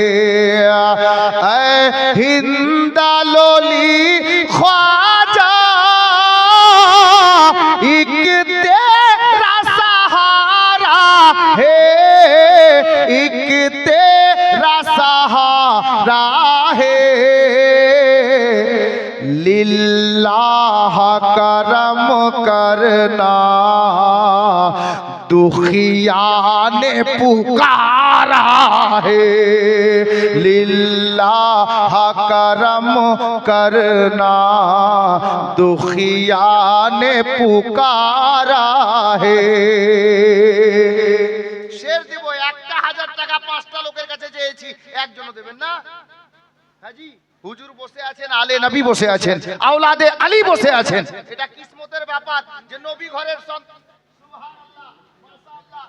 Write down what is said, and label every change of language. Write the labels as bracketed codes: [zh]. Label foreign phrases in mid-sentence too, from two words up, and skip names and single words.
[ur] اے ہندلولی خواجہ ایک تیرا سہارا ہے، ایک تیرا سہارا ہے، للہ کرم کرنا دکھیا نے پکارا ہے, للہ کرم کرنا دکھیا نے پکارا ہے. [bn] শের দিব, 1,000 টাকা 5টা লোকের কাছে চেয়েছি, একজনও দেবেন না। হাজি হুজুর বসে আছেন, আলে নবী বসে আছেন, আওলাদে আলী বসে আছেন। এটা কিসমতের ব্যাপার যে নবী ঘরের সন্তান। [ar] سبحان الله، ما شاء الله.